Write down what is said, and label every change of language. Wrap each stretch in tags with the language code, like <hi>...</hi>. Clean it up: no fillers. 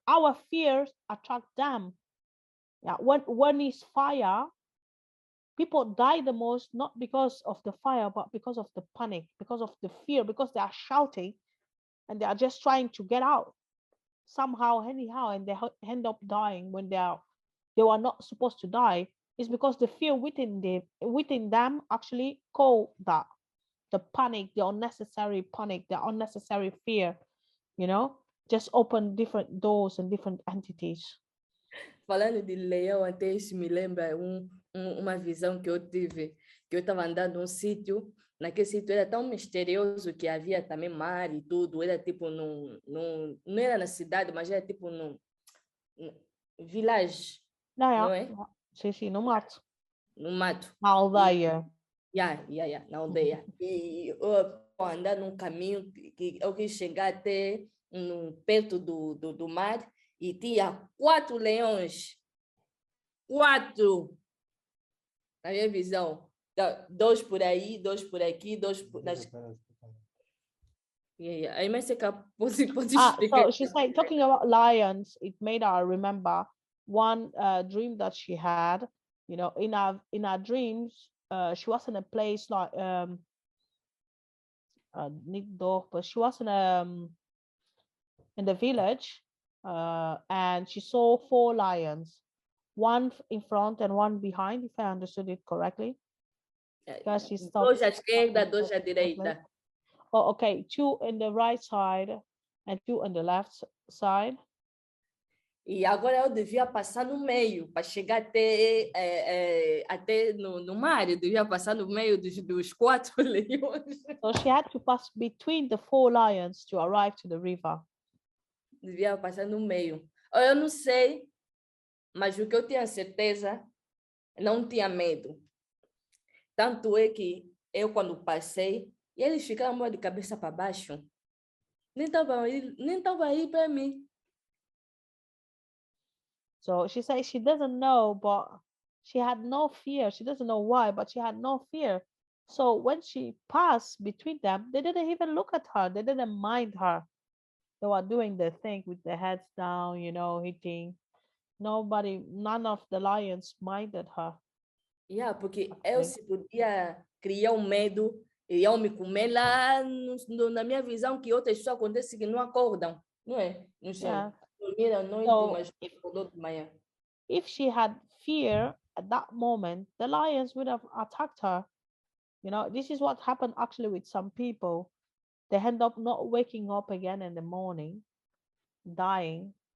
<en>Our fears attract them. Yeah, when it's fire, people die the most, not because of the fire, but because of the panic, because of the fear, because they are shouting and they are just trying to get out somehow, anyhow, and they end up dying when they were not supposed to die. It's because the fear within them actually call that, the panic, the unnecessary panic, the unnecessary fear, just open different doors and different entities.</en> <pt>Falando de leão, até isso me lembra uma visão que eu tive, que eu estava andando num sítio, naquele sítio era tão misterioso que havia também mar e tudo, era tipo não era na cidade, mas era tipo num</pt> <en>village,</en> <pt>não é? Sim, no mato. No mato. Na aldeia. Na aldeia. E eu andar num caminho que eu quis chegar até perto do mar, e tinha 4 leões. 4! Na minha visão. 2 por aí, 2 por aqui, 2 por... Aí, mas você pode explicar.</pt> <en>So she's like, talking about lions, it made her remember one dream that she had. In her dreams, she was in a place like but she was in the village. And she saw 4 lions, one in front and one behind, if I understood it correctly. Because she stopped.</en> <pt>2 à esquerda, 2 à direita. Oh, okay.</pt> <en>2 on the right side and 2 on the left side.</en> <pt>E agora eu devia passar no meio para chegar até no mar. Eu devia passar no meio dos 4 leões.</pt> <en>So she had to pass between the 4 lions to arrive to the river.</en> <pt>Devia passar no meio. Eu não sei, mas o que eu tinha certeza, não tinha medo. Tanto é que eu, quando passei, e eles ficaram de cabeça para baixo. Nem estava aí para mim.</pt> <en>So she says she doesn't know, but she had no fear. She doesn't know why, but she had no fear. So when she passed between them, they didn't even look at her. They didn't mind her. They were doing their thing with their heads down, hitting. None of the lions minded her.</en> <pt>Yeah, porque eu se podia criar medo, iam me comer lá na minha visão, que outras pessoas acontece que não acordam, não é? Não sei. Dormir à noite, mas acordou de manhã.</pt> <en>If she had fear at that moment, the lions would have attacked her. This is what happened actually with some people. They end up not waking up again in the morning, dying,</en>